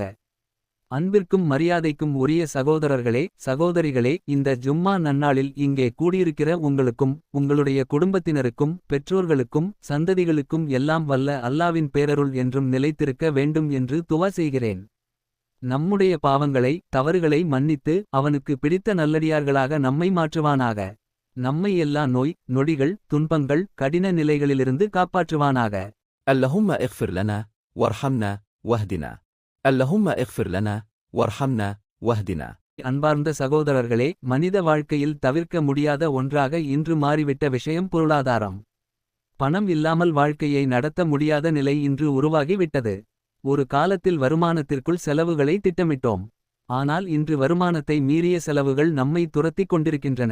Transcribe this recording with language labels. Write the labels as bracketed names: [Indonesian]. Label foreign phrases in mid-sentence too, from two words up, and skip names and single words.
[Tamil] அன்பிற்கும் மரியாதைக்கும் உரிய சகோதரர்களே சகோதரிகளே, இந்த ஜும்மா நன்னாளில் இங்கே கூடியிருக்கிற உங்களுக்கும் உங்களுடைய குடும்பத்தினருக்கும் பெற்றோர்களுக்கும் சந்ததிகளுக்கும் எல்லாம் வல்ல அல்லாவின் பேரருள் என்றும் நிலைத்திருக்க வேண்டும் என்று துவா செய்கிறேன். நம்முடைய பாவங்களை தவறுகளை மன்னித்து அவனுக்கு பிடித்த நல்லடியார்களாக நம்மை மாற்றுவானாக. நம்மை எல்லா நோய் நொடிகள் துன்பங்கள் கடின நிலைகளிலிருந்து காப்பாற்றுவானாக. [Arabic] اللهم اغفر لنا وارحمنا واهدنا. اللهم اغفر لنا وارحمنا واهدنا. [Tamil] அன்பார்ந்த சகோதரர்களே, மனித வாழ்க்கையில் தவிர்க்க முடியாத ஒன்றாக இன்று மாறிவிட்ட விஷயம் பொருளாதாரம். பணம் இல்லாமல் வாழ்க்கையை நடத்த முடியாத நிலை இன்று உருவாகிவிட்டது. ஒரு காலத்தில் வருமானத்திற்குள் செலவுகளை திட்டமிட்டோம். ஆனால் இன்று வருமானத்தை மீறிய செலவுகள் நம்மை துரத்திக் கொண்டிருக்கின்றன.